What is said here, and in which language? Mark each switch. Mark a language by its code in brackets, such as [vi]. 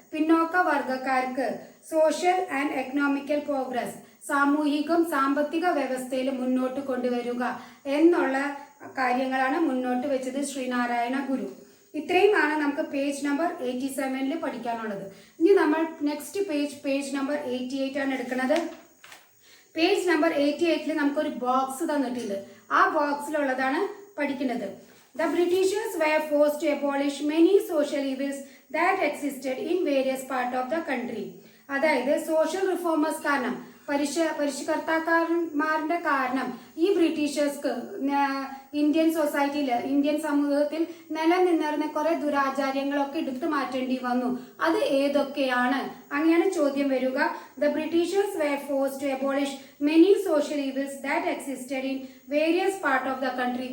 [ml] പിന്നോക്ക വർഗക്കാർക്ക് social and economical progress, സാമ്പത്തിക വ്യവസ്ഥയിൽ മുന്നോട്ട് കൊണ്ടുവരിക എന്നുള്ള കാര്യങ്ങളാണ് മുന്നോട്ട് വെച്ചത് ശ്രീനാരായണ ഗുരു. ഇത്രയുമാണ് നമുക്ക് പേജ് നമ്പർ 87 പഠിക്കാനുള്ളത്. ഇനി നമ്മൾ നെക്സ്റ്റ് പേജ് നമ്പർ 88 ആണ് എടുക്കുന്നത്. പേജ് നമ്പർ 88 നമുക്കൊരു ബോക്സ് തന്നിട്ടുണ്ട്. ആ ബോക്സിലുള്ളതാണ് പഠിക്കുന്നത്. [en] The Britishers were forced to abolish many social evils that existed in various parts of the country. [ml] അതായത് സോഷ്യൽ റിഫോമേഴ്സ് കാരണം, പരിഷ്കർത്താക്കന്മാരുടെ കാരണം ഈ ബ്രിട്ടീഷേഴ്സ്ക്ക് ഇന്ത്യൻ സമൂഹത്തിൽ നിലനിന്നിരുന്ന കുറെ ദുരാചാരങ്ങളൊക്കെ എടുത്തു മാറ്റേണ്ടി വന്നു. അത് ഏതൊക്കെയാണ്? അങ്ങനെയാണ് ചോദ്യം വരിക. [en] The Britishers were forced to abolish many social evils that existed in various parts of the country.